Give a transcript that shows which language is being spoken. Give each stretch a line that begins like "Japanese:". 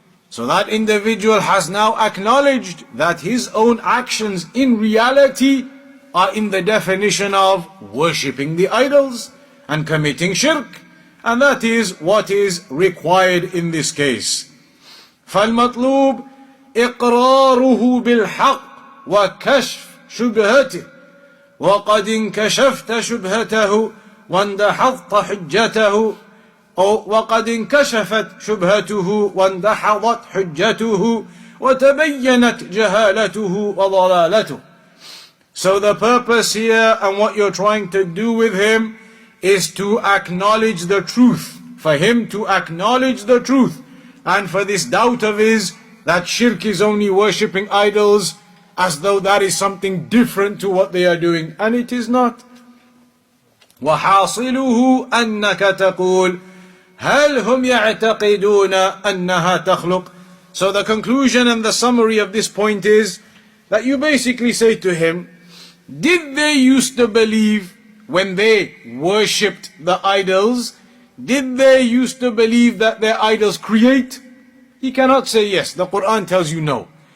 English: So that individual has now acknowledged that his own actions in reality are in the definition of worshipping the idols and committing shirk. And that is what is required in this case.
Arabic: فالمطلوب إقراره بالحق وكشف شبهته وقد انكشفت شبهته واندحضت حجته وقد انكشفت شبهته واندحضت حجته وتبينت جهالته وضلالته.
English: So the purpose here and what you're trying to do with him is to acknowledge the truth, for him to acknowledge the truth, and for this doubt of his that shirk is only worshipping idols, as though that is something different to what they are doing, and it is not.
Arabic: وحاصله أنك تقول هل هم يعتقدون أنها تخلق.
English: So the conclusion and the summary of this point is that you basically say to him, did they used to believe when they worshipped the idols, did they used to believe that their idols create? He cannot say yes. The Quran tells you no.